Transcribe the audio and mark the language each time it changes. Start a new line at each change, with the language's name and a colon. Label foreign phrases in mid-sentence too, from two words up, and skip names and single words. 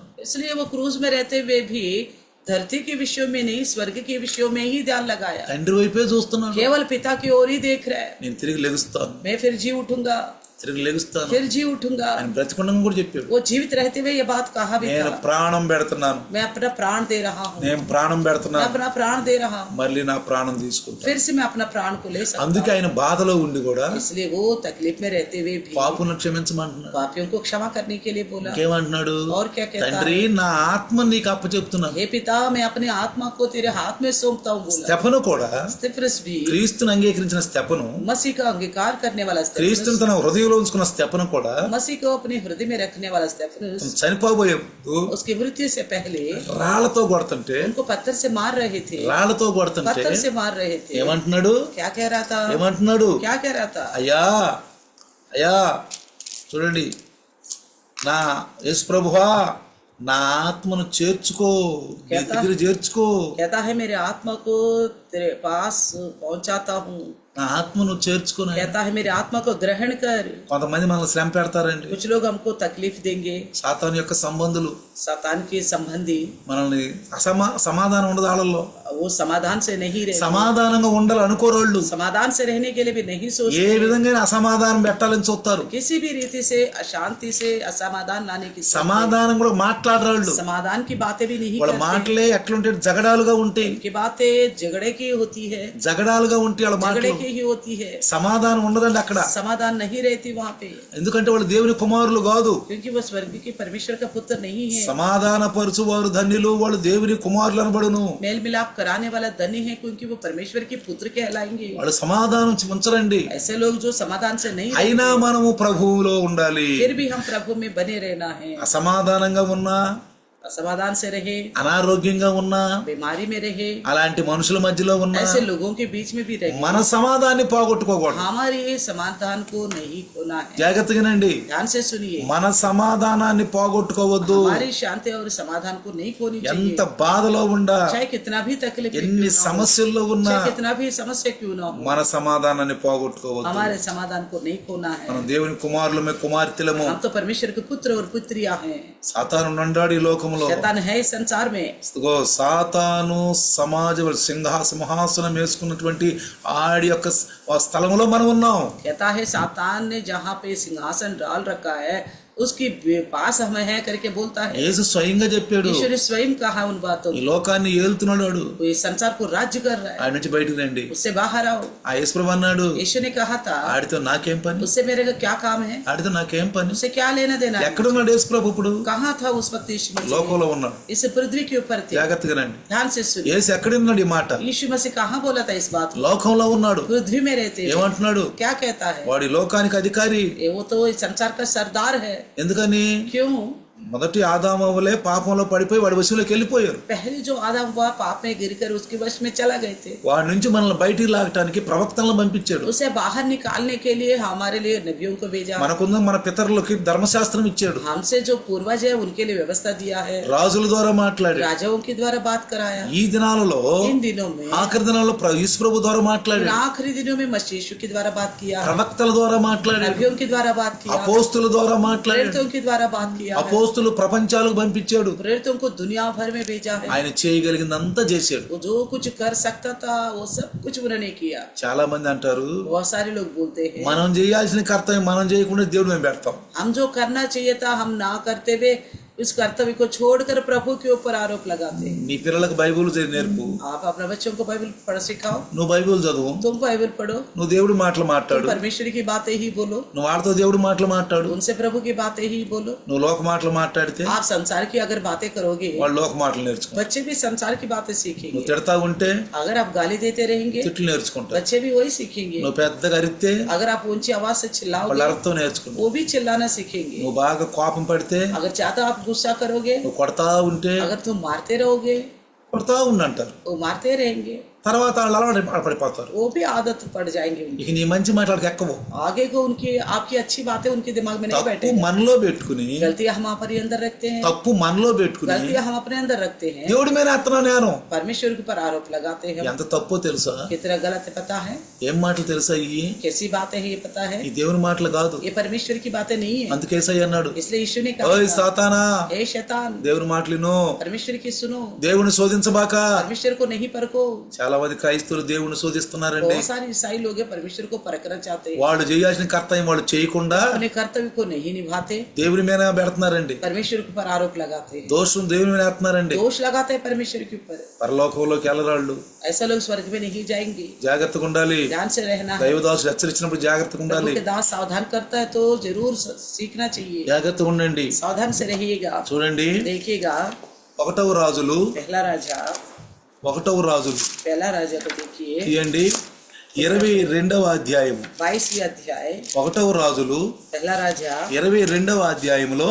Hindi: इसलिए वो क्रूज में रहते हुए भी धरती के विषयों में नहीं, स्वर्ग के विषयों में ही ध्यान लगाया।
Telugu: తండ్రి వైపే చూస్తున్నాడు.
Hindi: केवल पिता की ओर ही देख रहा है।
Telugu: నేను తిరిగి లెగుస్తాను,
Hindi: मैं फिर जी उठूंगा,
Telugu: తిరిగి లెగుస్తాను
Hindi: फिर जी उठूंगा।
Telugu: ఆయన బ్రతికుండగా కూడా చెప్పాడు.
Hindi: वो जीवित रहते हुए ये बात कहा भी
Telugu: నేను
Hindi: था,
Telugu: ప్రాణం పెడుతున్నాను,
Hindi: मैं अपना प्राण दे रहा हूँ,
Telugu: నేను ప్రాణం
Hindi: मैं
Telugu: పెడుతున్నాను,
Hindi: अपना प्राण दे रहा हूँ,
Telugu: మళ్ళీ నా ప్రాణం తీసుకుంటాను.
Hindi: फिर से मैं अपना प्राण को ले सकता
Telugu: అందుకే ఆయన బాధలో ఉండి కూడా
Hindi: हूँ। इसलिए वो तकलीफ में रहते हुए भी
Telugu: పాపులను క్షమించమంటున్నాడు.
Hindi: पापियों को क्षमा करने के लिए बोला।
Telugu: ఇంకేమంటున్నాడు?
Hindi: और क्या कहता
Telugu: తండ్రి నా ఆత్మ నీకు అప్పచెప్తున్నాను.
Hindi: हे पिता मैं अपने आत्मा को तेरे हाथ में सौंपता हूँ बोला।
Telugu: స్టెఫను కూడా
Hindi: स्तिफनस भी
Telugu: క్రీస్తుని అంగీకరించిన స్టెఫను,
Hindi: मसीह का अंगीकार करने वाला स्तिफनस,
Telugu: క్రీస్తుని తన హృదయంలో ఉంచుకున్న స్టెఫను కూడా
Hindi: मसीह को अपने हृदय में रखने वाला स्तिफनस
Telugu: చనిపోబోయే ముందు
Hindi: उसकी मृत्यु से पहले
Telugu: రాళ్లతో కొడుతుంటే
Hindi: उनको पत्थर से मार रहे थे,
Telugu: రాళ్లతో కొడుతుంటే
Hindi: पत्थर से मार रहे थे।
Telugu: ఏమంటున్నాడు?
Hindi: क्या कह रहा था?
Telugu: ఏమంటున్నాడు?
Hindi: क्या कह रहा था?
Telugu: అయ్యా అయ్యా చూడండి, నా యేసు ప్రభువా నా ఆత్మను చేర్చుకో, నీ దగ్గర చేర్చుకో.
Hindi: कहता है मेरे आत्मा को तेरे पास पहुंचाता हूँ।
Telugu: నా ఆత్మను చేర్చుకుని
Hindi: कहता है मेरी आत्मा को ग्रहण कर।
Telugu: కొంతమంది మనల్ని శ్రమ పెడతారండి.
Hindi: कुछ लोग हमको तकलीफ देंगे,
Telugu: సాతాను యొక్క సంబంధులు
Hindi: शैतान के संबंधी,
Telugu: మనల్ని సమాధానం ఉండదు వాళ్ళల్లో.
Hindi: वो समाधान से नहीं रहते,
Telugu: సమాధానంగా ఉండాలి అనుకోరోళ్ళు
Hindi: समाधान से रहने के लिए भी नहीं
Telugu: ఏ
Hindi: सोचते,
Telugu: విధంగా అసమాధానం పెట్టాలని చూస్తారు.
Hindi: किसी भी रीति से अशांति से असमाधान लाने की
Telugu: సమాధానం కూడా మాట్లాడరాళ్ళు.
Hindi: समाधान की बातें भी नहीं
Telugu: వాళ్ళ
Hindi: करते,
Telugu: మాటలే ఎట్లుంటే జగడాలుగా ఉంటాయి.
Hindi: की बातें झगड़े की होती है,
Telugu: జగడాలుగా ఉంటాయి వాళ్ళ
Hindi: झगड़े
Telugu: మాటలు.
Hindi: की ही होती है,
Telugu: సమాధానం ఉండదండి అక్కడ.
Hindi: समाधान नहीं रहती वहाँ पे,
Telugu: ఎందుకంటే వాళ్ళు దేవుని కుమారులు కాదు.
Hindi: क्योंकि वो स्वर्ग के परमेश्वर का पुत्र नहीं है।
Telugu: సమాధాన పరుచు వారు ధన్యులు, వాళ్ళు దేవుని కుమారులు అనబడును.
Hindi: मेल मिलाप कराने वाला धन्य है, क्योंकि वो परमेश्वर के पुत्र कहलाएंगे।
Telugu: వాళ్ళు సమాధానం ఉంచరండి.
Hindi: ऐसे लोग जो समाधान से नहीं
Telugu: అయినా మనము ప్రభువులో ఉండాలి.
Hindi: फिर भी हम प्रभु में बने रहना है।
Telugu: అసమాధానంగా ఉన్నా,
Hindi: असमाधान से रहे,
Telugu: అనారోగ్యంగా ఉన్నా,
Hindi: बीमारी में रहे,
Telugu: అలాంటి మనుషుల మధ్యలో ఉన్నా
Hindi: ऐसे लोगों के बीच में भी रहे,
Telugu: మన సమాధానాన్ని పోగొట్టుకోకూడదు.
Hindi: हमारे समाधान को नहीं खोना है।
Telugu: జాగ్రత్తగానండి.
Hindi: ध्यान से सुनिए,
Telugu: మన సమాధానాన్ని పోగొట్టుకోవద్దు.
Hindi: हमारी शांति और समाधान को नहीं खोनी
Telugu: ఎంత
Hindi: चाहिए,
Telugu: బాధలో ఉండా,
Hindi: चाहे कितना भी तकलीफ में
Telugu: ఎన్ని
Hindi: क्यों ना हो,
Telugu: సమస్యల్లో ఉన్నా
Hindi: चाहे कितना भी समस्या क्यों ना हो,
Telugu: మన సమాధానాన్ని పోగొట్టుకోవద్దు.
Hindi: हमारे समाधान को नहीं खोना है।
Telugu: మనం దేవుని కుమారులమే కుమార్తెలము.
Hindi: हम तो परमेश्वर के पुत्र और पुत्रियां हैं।
Telugu: సాతాను ఉన్నాడు ఈ లోకంలో.
Hindi: शैतान है इस संसार में,
Telugu: ఇదిగో సాతాను సమాజ సింహాసనం వేసుకున్నటువంటి ఆడి యొక్క స్థలంలో మనం ఉన్నాం.
Hindi: कहता है सातान ने जहाँ पे सिंहासन डाल रखा है उसकी पास हम है करके बोलता है।
Telugu: యేసు స్వయంగా చెప్పాడు,
Hindi: ईश्वर ने स्वयं कहा उन बातों
Telugu: ఈ
Hindi: को,
Telugu: లోకాన్ని ఏలుతున్నాడు వాడు,
Hindi: वो इस संसार को राज्य कर रहा है,
Telugu: ఆడి నుంచి బయటికి రండి.
Hindi: उससे बाहर आओ।
Telugu: ఆ యేసుప్రభు అన్నాడు,
Hindi: यीशु ने कहा था
Telugu: ఆడితో నాకేం పని,
Hindi: उससे मेरे का क्या काम है,
Telugu: ఆడితో నాకేం పని.
Hindi: उससे क्या लेना देना है।
Telugu: ఎక్కడున్నాడు యేసుప్రభు ఇప్పుడు?
Hindi: कहाँ था उस वक्त यीशु मसीह?
Telugu: లోకంలో ఉన్నాడు.
Hindi: इस पृथ्वी के ऊपर थे।
Telugu: జాగ్రత్తగా రండి.
Hindi: ध्यान से सुनिए,
Telugu: యేసు ఎక్కడున్నాడు ఈ మాట?
Hindi: यीशु मसीह कहाँ बोला था इस बात को?
Telugu: లోకంలో ఉన్నాడు.
Hindi: पृथ्वी में रहते हैं।
Telugu: ఏమంటున్నాడు?
Hindi: क्या कहता है?
Telugu: వాడి లోకానికి అధికారి.
Hindi: वो तो इस संसार का सरदार है।
Telugu: ఎందుకని?
Hindi: क्यों?
Telugu: మొదటి ఆదామవలే పాపంలో పడిపోయి వాడి వశంలోకి వెళ్ళిపోయారు.
Hindi: पहले जो आदम हुआ पाप में गिरकर उसके वश में चला गए थे,
Telugu: వాడి నుంచి మనల్ని బయటికి లాగటానికి ప్రవక్తలను పంపించాడు.
Hindi: उसे बाहर निकालने के लिए हमारे लिए नबियों को भेजा।
Telugu: మనకున్న మన పితరులకి ధర్మశాస్త్రం ఇచ్చాడు.
Hindi: हमसे जो पूर्वज है उनके लिए व्यवस्था दिया है,
Telugu: రాజుల ద్వారా మాట్లాడాడు.
Hindi: राजाओं के द्वारा बात कराया।
Telugu: ఈ దినాలలో
Hindi: इन दिनों में,
Telugu: ఆఖరి దినాల్లో యేసు ప్రభు ద్వారా
Hindi: इन
Telugu: మాట్లాడాడు.
Hindi: आखिरी दिनों में मसीह यीशु के द्वारा बात किया,
Telugu: ప్రవక్తల ద్వారా మాట్లాడాడు.
Hindi: नबियों के द्वारा बात किया,
Telugu: అపోస్తుల ద్వారా మాట్లాడాడు.
Hindi: प्रेरितों के द्वारा बात किया,
Telugu: అపోస్తులు ప్రపంచాలకు పంపించాడు.
Hindi: प्रेरितों को दुनिया भर में भेजा है।
Telugu: ఆయన చేయగలిగిందంతా చేశాడు.
Hindi: वो जो कुछ कर सकता था वो सब कुछ उन्होंने किया।
Telugu: చాలా మంది అంటారు,
Hindi: बहुत सारे लोग बोलते हैं
Telugu: మనం చేయాల్సిన కర్తవ్యం మనం చేయకుండా దేవుడు మేము పెడతాం.
Hindi: हम जो करना चाहिए था हम ना करते हुए उस कर्तव्य को छोड़कर प्रभु के ऊपर आरोप लगाते हैं।
Telugu: నీ పిల్లలకు బైబిల్ నేర్పు.
Hindi: आप अपने बच्चों को बाइबल पढ़ सिखाओ,
Telugu: నువ్వు బైబిల్ చదువు.
Hindi: तुम बाइबल पढ़ो,
Telugu: నువ్వు దేవుడి మాటలు
Hindi: तुम
Telugu: మాట్లాడు.
Hindi: परमेश्वर की बातें ही बोलो,
Telugu: నువ్వు వాళ్ళతో దేవుడి మాటలు మాట్లాడు.
Hindi: उनसे प्रभु की बातें ही बोलो।
Telugu: నువ్వు లోక మాటలు మాట్లాడితే
Hindi: आप संसार की अगर बातें करोगे
Telugu: వాళ్ళు లోక మాటలు నేర్చుకుంటారు.
Hindi: बच्चे भी संसार की बातें
Telugu: నువ్వు
Hindi: सीखेंगे।
Telugu: తిడతా ఉంటే
Hindi: अगर आप गाली देते रहेंगे
Telugu: తిట్లు నేర్చుకుంటారు.
Hindi: बच्चे भी वही सीखेंगे।
Telugu: నువ్వు పెద్దగా అరిస్తే
Hindi: अगर आप ऊंची आवाज से
Telugu: వాళ్ళు
Hindi: चिल्लाओगे
Telugu: అర్థం నేర్చుకుంటారు.
Hindi: वो भी चिल्लाना सीखेंगे।
Telugu: నువ్వు బాగా కోపం పడితే
Hindi: अगर ज्यादा आप गुस्सा करोगे,
Telugu: నువ్వు కొడతా ఉంటే
Hindi: अगर तुम मारते रहोगे
Telugu: కొడతా ఉండంటారు.
Hindi: वो मारते रहेंगे,
Telugu: తర్వాత వాళ్ళు అలవాటు పడిపోతారు.
Hindi: वो भी आदत पड़ जाएंगे उनकी।
Telugu: ఇక నీ మంచి మాటలకు ఎక్కవు.
Hindi: आगे को उनकी आपकी अच्छी बातें उनके दिमाग में नहीं
Telugu: తప్పు
Hindi: बैठे।
Telugu: మనలో పెట్టుకుని
Hindi: गलतियां हम अपने अंदर रखते हैं,
Telugu: తప్పు మనలో పెట్టుకుని
Hindi: गलतियां हम अपने अंदर रखते हैं,
Telugu: దేవుడి మీద ఎత్తనా నేను
Hindi: परमेश्वर के ऊपर आरोप लगाते हैं।
Telugu: ఎంత తప్పో తెలుసా?
Hindi: कितना गलत है पता है,
Telugu: ఏం మాటలు తెలుసా? ఇవి
Hindi: कैसी बातें हैं ये पता है,
Telugu: ఈ దేవుని మాటలు కాదు.
Hindi: ये परमेश्वर की बातें नहीं है।
Telugu: అందుకేసయ్య అన్నాడు,
Hindi: इसलिए यीशु ने
Telugu: ఓయ్
Hindi: कहा
Telugu: సాతానా,
Hindi: हे शैतान,
Telugu: దేవుని మాటలు విను,
Hindi: परमेश्वर की सुनो,
Telugu: దేవుని శోధించబాక.
Hindi: परमेश्वर को नहीं परखो।
Telugu: చాలా మంది క్రైస్తవులు దేవుని శోధిస్తున్నారండి.
Hindi: बहुत सारे ईसाई लोग हैं परमेश्वर को परखना चाहते हैं,
Telugu: వాళ్ళు చేయాల్సిన కర్తవ్యం వాళ్ళు చేయకుండా
Hindi: अपने कर्तव्य को नहीं निभाते,
Telugu: దేవుని మీద పెడుతున్నారండి.
Hindi: परमेश्वर के ऊपर आरोप लगाते हैं,
Telugu: దోషం దేవుని మీద వేస్తున్నారండి.
Hindi: दोष लगाते हैं परमेश्वर के ऊपर।
Telugu: పరలోకంలోకి వెళ్ళరాళ్ళు.
Hindi: ऐसा लोग स्वर्ग में नहीं जाएंगे।
Telugu: జాగ్రత్తగా ఉండాలి.
Hindi: ध्यान से रहना है।
Telugu: దైవదాసులు హెచ్చరించినప్పుడు జాగ్రత్తగా
Hindi: प्रभु
Telugu: ఉండాలి.
Hindi: के दास सावधान करता है तो जरूर सीखना चाहिए।
Telugu: జాగ్రత్తగా ఉండండి.
Hindi: सावधान से रहिएगा।
Telugu: చూడండి,
Hindi: देखिएगा
Telugu: ఒకటవ రాజులు
Hindi: पहला राजा को देखिए,
Telugu: తీయండి 22వ అధ్యాయం.
Hindi: 22वें अध्याय,
Telugu: ఒకటవ రాజులు
Hindi: पहला राजा
Telugu: 22వ అధ్యాయంలో